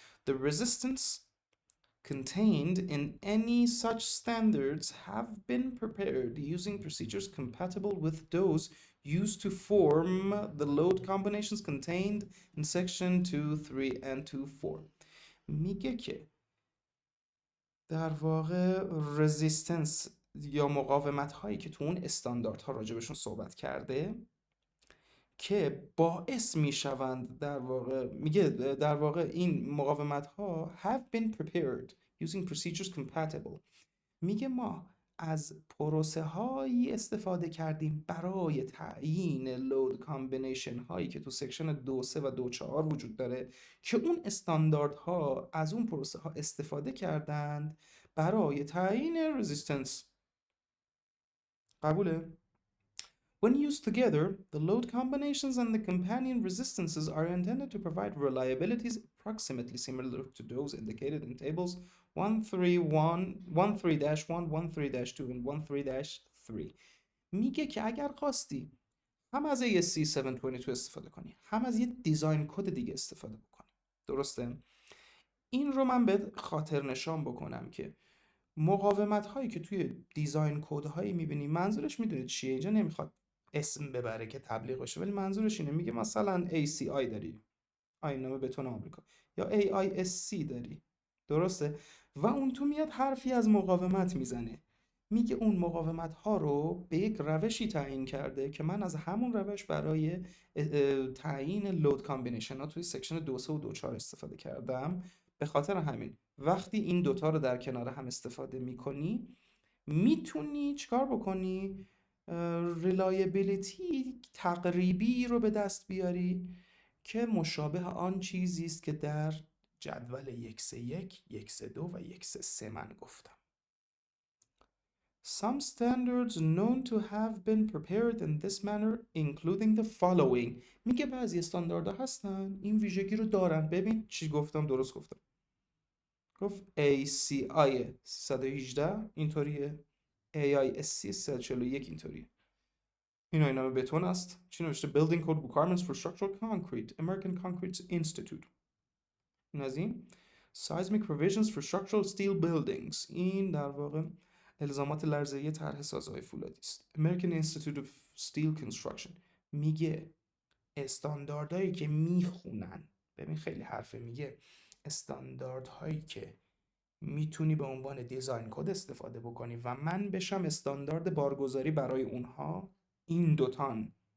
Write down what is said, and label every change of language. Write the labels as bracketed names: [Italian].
[English] The resistance contained in any such standards have been prepared using procedures compatible with those used to form the load combinations contained in section 2, 3 and 2, 4. [Persian] میگه که در واقع رزیستنس یا مقاومت هایی که تو اون استانداردها راجبشون صحبت کرده که باعث میشوند در واقع، میگه در واقع این مقاومت ها [English] have been prepared using procedures compatible. [Persian] میگه ما از پروسه هایی استفاده کردیم برای تعیین لود کامبینیشن هایی که تو سکشن 2.3 و 2.4 وجود داره که اون استانداردها از اون پروسه ها استفاده کردند برای تعیین رزिस्टنس. قبوله؟ [English] When used together, the load combinations and the companion resistances are intended to provide reliabilities approximately similar to those indicated in tables 13-1, 13-2 and 13-3. [Persian] میگه که اگر خواستی هم از ASCE 722 استفاده کنی، هم از یه دیزاین کد دیگه استفاده بکنی. درسته؟ این رو من به خاطر نشان بکنم که مقاومت هایی که توی دیزاین کد هایی میبینی، منظورش میدونید چیه؟ اینجا نمیخواد اسم ببره که تبلیغ باشه، ولی منظورش اینه. میگه مثلا ACI داری، آیین نامه بتون آمریکا، یا AISC داری، درسته؟ و اون تو میاد حرفی از مقاومت میزنه، میگه اون مقاومت ها رو به یک روشی تعیین کرده که من از همون روش برای تعیین لود کامبینیشن ها توی سکشن 2.3 و 2.4 استفاده کردم. به خاطر همین وقتی این دوتا رو در کنار هم استفاده میکنی میتونی چیکار بکنی؟ ریلایبیلیتی تقریبی رو به دست بیاری که مشابه آن چیزی است که در جدول 1.1, 1.2 و 1.3 من گفتم. [English] Some standards known to have been prepared in this manner including the following. [Persian] میگه بعضی استانداردها هستن این ویژگی رو دارن. ببین چی گفتم؟ درست گفتم. گفت ACI 318 اینطوریه، AISC 341 اینطوریه. این آیین نامه بتون است. چی نوشته؟ [English] Building Code Requirements for Structural Concrete, American Concrete Institute. [Persian] این از این. [English] Seismic Provisions for Structural Steel Buildings. [Persian] این در واقع الزامات لرزه‌ای طرح سازهای فولادی است. [English] American Institute of Steel Construction. [Persian] میگه استانداردهایی که میخونن، ببین خیلی حرفه، میگه استانداردهایی که میتونی به عنوان دیزاین کد استفاده بکنی و من بشم استاندارد بارگذاری برای اونها، این دوتان.